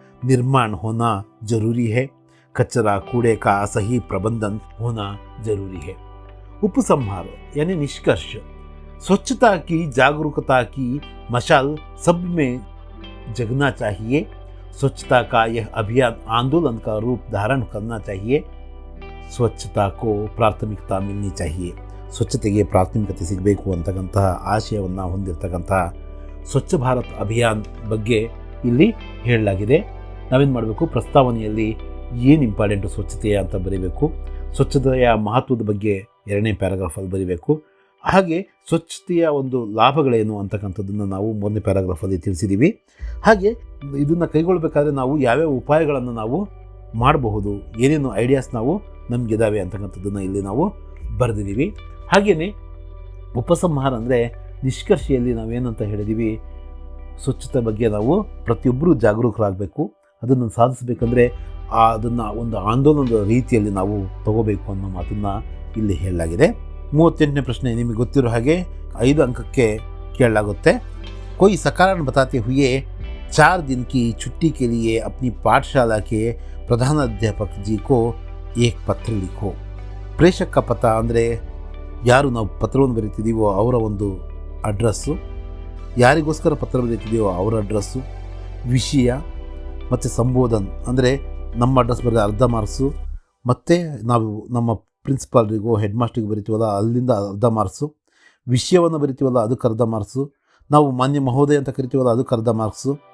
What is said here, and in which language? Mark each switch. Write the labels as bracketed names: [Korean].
[Hindi] निर्माण होना जरूरी है, कचरा कूड़े का सही प्रबंधन होना जरूरी है। उपसंहार यानी निष्कर्ष, स्वच्छता की जागरूकता की मशाल सब में जगना चाहिए। स्वच्छता का यह अभियान आंदोलन का रूप धारण करना चाहिए। ಸ್ವಚ್ಛತಾ ಕೋ ಪ್ರಾಥಮಿಕತಾ ಮಿಲ್ನಿ ಚಾಹಿಯೆ, [Kannada] ಸ್ವಚ್ಛತೆಗೆ ಪ್ರಾಥಮಿಕತೆ ಸಿಗಬೇಕು ಅಂತಕ್ಕಂತಹ ಆಶಯವನ್ನು ಹೊಂದಿರತಕ್ಕಂತಹ ಸ್ವಚ್ಛ ಭಾರತ್ ಅಭಿಯಾನ್ ಬಗ್ಗೆ ಇಲ್ಲಿ ಹೇಳಲಾಗಿದೆ. ನಾವೇನು ಮಾಡಬೇಕು, ಪ್ರಸ್ತಾವನೆಯಲ್ಲಿ ಏನು ಇಂಪಾರ್ಟೆಂಟು ಸ್ವಚ್ಛತೆಯ ಅಂತ ಬರೀಬೇಕು, ಸ್ವಚ್ಛತೆಯ ಮಹತ್ವದ ಬಗ್ಗೆ 2ನೇ ಪ್ಯಾರಾಗ್ರಾಫಲ್ಲಿ ಬರೀಬೇಕು. ಹಾಗೆ ಸ್ವಚ್ಛತೆಯ ಒಂದು ಲಾಭಗಳೇನು ಅಂತಕ್ಕಂಥದ್ದನ್ನು ನಾವು 3ನೇ ಪ್ಯಾರಾಗ್ರಾಫಲ್ಲಿ ತಿಳಿಸಿದ್ದೀವಿ. ಹಾಗೆ ಇದನ್ನು ಕೈಗೊಳ್ಳಬೇಕಾದ್ರೆ ನಾವು ಯಾವ್ಯಾವ ಉಪಾಯಗಳನ್ನು ನಾವು ಮಾಡಬಹುದು, ಏನೇನು ಐಡಿಯಾಸ್ ನಾವು ನಮಗಿದ್ದಾವೆ ಅಂತಕ್ಕಂಥದ್ದನ್ನು ಇಲ್ಲಿ ನಾವು ಬರೆದಿದ್ದೀವಿ. ಹಾಗೆಯೇ ಉಪಸಂಹಾರ ಅಂದರೆ ನಿಷ್ಕರ್ಷೆಯಲ್ಲಿ ನಾವೇನಂತ ಹೇಳಿದ್ದೀವಿ, ಸ್ವಚ್ಛತೆ ಬಗ್ಗೆ ನಾವು ಪ್ರತಿಯೊಬ್ಬರೂ ಜಾಗರೂಕರಾಗಬೇಕು. ಅದನ್ನು ಸಾಧಿಸಬೇಕಂದ್ರೆ ಅದನ್ನು ಒಂದು ಆಂದೋಲನದ ರೀತಿಯಲ್ಲಿ ನಾವು ತಗೋಬೇಕು ಅನ್ನೋ ಮಾತನ್ನು ಇಲ್ಲಿ ಹೇಳಲಾಗಿದೆ. 38ನೇ ಪ್ರಶ್ನೆ ನಿಮಗೆ ಗೊತ್ತಿರೋ ಹಾಗೆ 5 ಅಂಕಕ್ಕೆ ಕೇಳಲಾಗುತ್ತೆ. [Hindi] कोई सकारण बताते हुए 4 दिन की छुट्टी के लिए अपनी पाठशाला के प्रधानाध्यापक जी को एक पत्र लिखो. [Kannada] ಪ್ರೇಷಕ [Hindi] का पता [Kannada] ಅಂದರೆ ಯಾರು ನಾವು ಪತ್ರವನ್ನು ಬರೀತಿದ್ದೀವೋ ಅವರ ಒಂದು ಅಡ್ರೆಸ್ಸು, ಯಾರಿಗೋಸ್ಕರ ಪತ್ರ ಬರೀತಿದ್ದೀವೋ ಅವರ ಅಡ್ರೆಸ್ಸು, ವಿಷಯ ಮತ್ತು ಸಂಬೋಧನ್ ಅಂದರೆ ನಮ್ಮ ಅಡ್ರೆಸ್ ಬರೆದ ಅರ್ಧ ಮಾರ್ಕ್ಸು, ಮತ್ತು ನಾವು ನಮ್ಮ ಪ್ರಿನ್ಸಿಪಾಲ್ರಿಗೋ ಹೆಡ್ ಮಾಸ್ಟ್ರಿಗೆ ಬರಿತೀವಲ್ಲ ಅಲ್ಲಿಂದ ಅರ್ಧ ಮಾರ್ಕ್ಸು, ವಿಷಯವನ್ನು ಬರಿತೀವಲ್ಲ ಅದಕ್ಕೆ ಅರ್ಧ ಮಾರ್ಕ್ಸು, ನಾವು ಮಾನ್ಯ ಮಹೋದಯ ಅಂತ ಕರಿತೀವಲ್ಲ ಅದಕ್ಕೆ ಅರ್ಧ ಮಾರ್ಕ್ಸು,